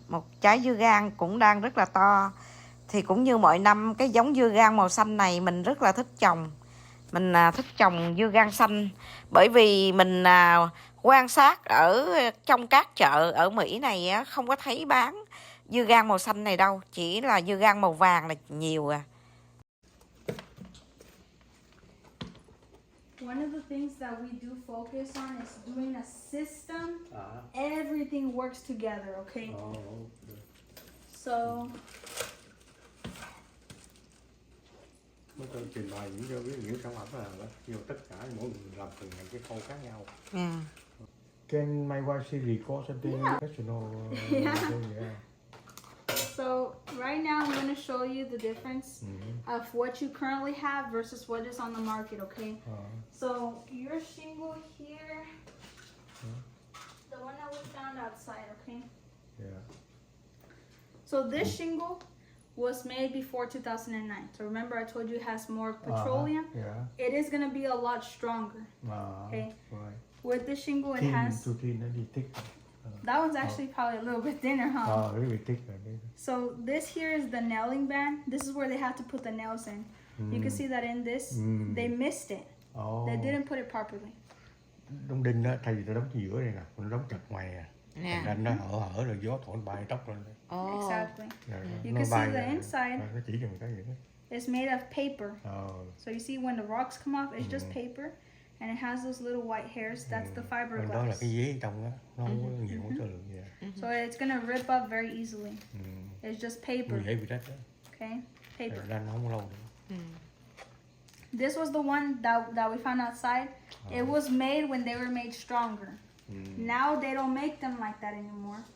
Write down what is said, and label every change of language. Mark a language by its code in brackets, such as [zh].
[vi] Một trái dưa gang cũng đang rất là to. Thì cũng như mọi năm, cái giống dưa gang màu xanh này mình rất là thích trồng. Mình thích trồng dưa gang xanh bởi vì mình quan sát ở trong các chợ ở Mỹ này không có thấy bán dưa gang màu xanh này đâu, chỉ là dưa gang màu vàng là nhiều à. [en] One of the things that we do focus on is doing a system. Everything works together, okay? So [vi] Mới tôi trình bày những sản phẩm là nhiều tất cả mỗi người làm từng cái khâu khác nhau. [en] Can my wife see record something professional? Yeah. So right now I'm going to show you the difference of what you currently have versus what is on the market, okay? So your shingle here, the one that we found outside, okay? Yeah. So this shingle was made before 2009. So remember I told you it has more petroleum? Yeah. It is going to be a lot stronger, okay? Right. With this shingle it has... Too thin, thick. That one's actually probably a little bit thinner, huh? Oh, really thick. So this here is the nailing band. This is where they have to put the nails in. You can see that in this, they missed it. They didn't put it properly. [vi] Đóng đinh đó, thay vì nó đóng giữa này nè, nó đóng chặt ngoài à. Đinh nó hở rồi gió thổi bay tóc lên. [en] Exactly. You can see the inside. [vi] Nó chỉ cho mình cái gì đó. [en] It's made of paper. So you see when the rocks come off, it's just paper. And it has those little white hairs. That's the fiberglass. [vi] Đó là cái giấy trong đó, nó không có nhiều chất lượng gì. [en] So it's gonna rip up very easily. It's just paper. [vi] Dễ bị rách đó. [en] Okay, paper. [vi] Nó không lâu nữa. [en] This was the one that we found outside. It was made when they were made stronger. Now they don't make them like that anymore.